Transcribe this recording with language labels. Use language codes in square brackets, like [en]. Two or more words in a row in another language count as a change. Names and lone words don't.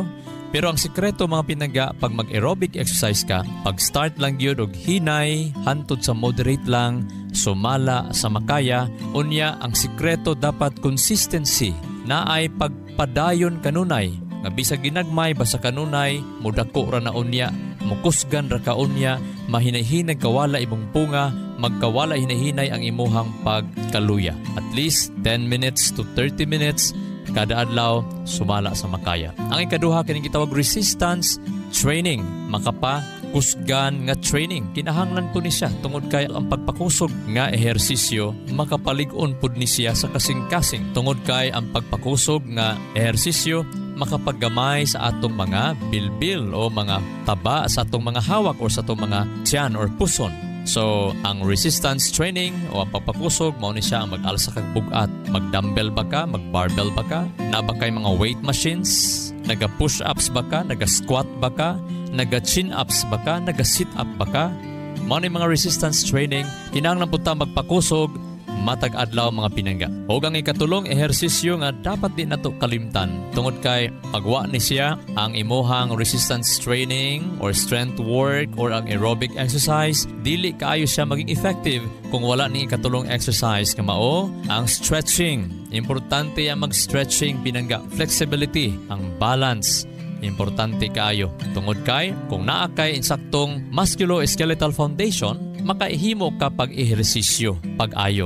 [ceb] Pero ang sikreto mga pinaga, pag mag- [en] aerobic exercise [ceb] ka, pag-start lang yun og hinay, hantod sa moderate lang, sumala sa makaya, unya ang sikreto dapat consistency, na ay pagpadayon kanunay, nga bisag ginagmay basta kanunay, mudako ra na unya, mukusgan ra ka unya, mahinay-hinay kawala imong punga, magkawala hinay-hinay ang imuhang pagkaluya. [en] At least 10 minutes to 30 minutes, [ceb] kada adlaw, sumala sa makaya. Ang ikaduha, kining gitawag [en] resistance training. [ceb] Makapa, kusgan nga training. Kinahanglan po ni siya. Tungod kay ang pagpakusog nga ehersisyo, makapalig-on po ni siya sa kasing-kasing. Tungod kay ang pagpakusog nga ehersisyo, makapaggamay sa atong mga bilbil o mga taba sa atong mga hawak o sa atong mga tiyan or puson. So, ang [en] resistance training [ceb] o ang pagpakusog, mao ni siya ang mag-alsa kag bugat. Mag-dumbbell ba ka? Mag-barbell ba ka? Na ba kay mga [en] weight machines? [ceb] Naga-push-ups ba ka? Naga-squat ba ka? Naga-chin-ups ba ka? Naga-sit-up ba ka? Mao ni mga [en] resistance training, [ceb] kinahanglan pud ta magpakusog matag adlaw mga pinangga. O ang ikatulong ehersisyo nga dapat din nato kalimtan. Tungod kay pagwa ni siya ang imuhang [en] resistance training or strength work or [ceb] ang [en] aerobic exercise, [ceb] dili kaayo siya maging effective kung wala ni ikatulong exercise nga mao ang stretching. Importante ang mag-stretching pinangga. Flexibility, ang balance, importante kaayo. Tungod kay kung naa kay insaktong [en] musculoskeletal foundation, [ceb] makaihimo ka pag-ehersisyo, pag-ayo.